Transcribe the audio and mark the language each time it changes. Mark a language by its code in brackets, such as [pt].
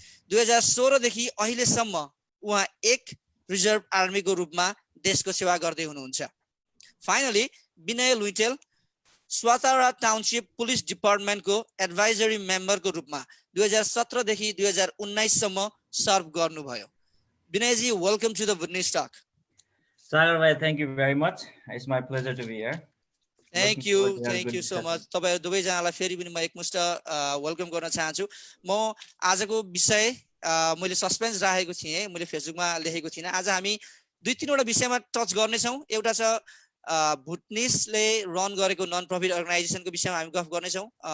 [ne] 2016 देखि अहिलेसम्म उहाँ एक रिजर्भ आर्मीको रूपमा देशको सेवा गर्दै हुनुहुन्छ. Finally Vinay Luitel स्वातारा township police डिपार्टमेन्टको advisory मेम्बरको रूपमा 2017 देखि 2019 सम्म सर्भ गर्नुभयो. [en] Vinayji, welcome to the Bhutanese Talk. Sagar bhai, thank you very much. It's my pleasure to be here. Thank you so much. [ne] तपाईहरु दुवै जनालाई फेरि पनि म एकमुष्ट वेलकम गर्न चाहन्छु. म आजको विषय मैले सस्पेन्स राखेको थिएँ, मैले फेसबुकमा लेखेको थिएँ. आज हामी दुई तीनवटा विषयमा टच गर्ने छौं. एउटा छ भुटनिसले रन गरेको नन प्रफिट अर्गनाइजेसनको विषयमा हामी गफ गर्ने छौं.